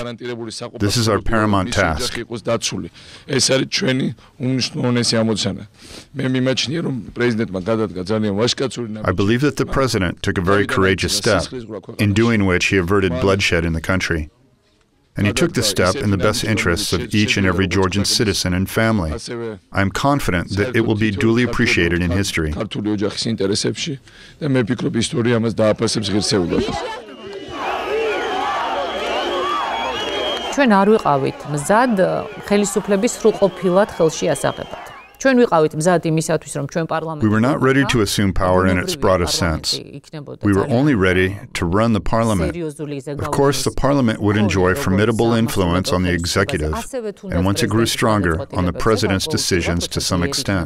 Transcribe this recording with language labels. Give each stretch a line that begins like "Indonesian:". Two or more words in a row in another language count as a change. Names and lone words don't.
English: This is our paramount task. I believe that the president took a very courageous step, in doing which he averted bloodshed in the country. And he took this step in the best interests of each and every Georgian citizen and family. I am confident that it will be duly appreciated in history.
Georgian: ჩვენ არ ვიყავით მზად ხელისუფლების სრულყოფილად ხელში ასაღებად.
English: We were not ready to assume power in its broadest sense. We were only ready to run the parliament. Of course, the parliament would enjoy formidable influence on the executive, and once it grew stronger, on the president's decisions to some extent.